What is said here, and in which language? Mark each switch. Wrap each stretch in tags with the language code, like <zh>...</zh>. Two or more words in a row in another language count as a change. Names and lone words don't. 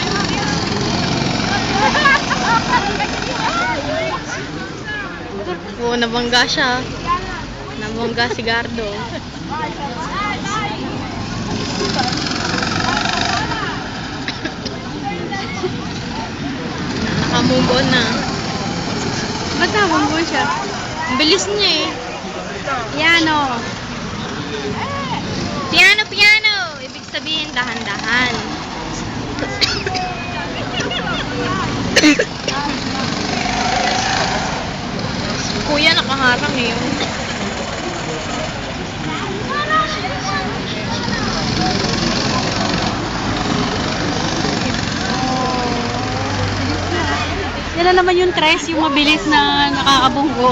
<tl>Oo, nabangga siya. Nabangga si Gardo. Nakamove on na. Ba't nabanggo siya? Ang bilis niya eh.</tl> <it>Piano. Piano, piano!</it> <tl>Ibig sabihin, dahan-dahan. Kuya, nakaharang eh. Yan na naman yung tres, yung mabilis na nakakabunggo.</tl>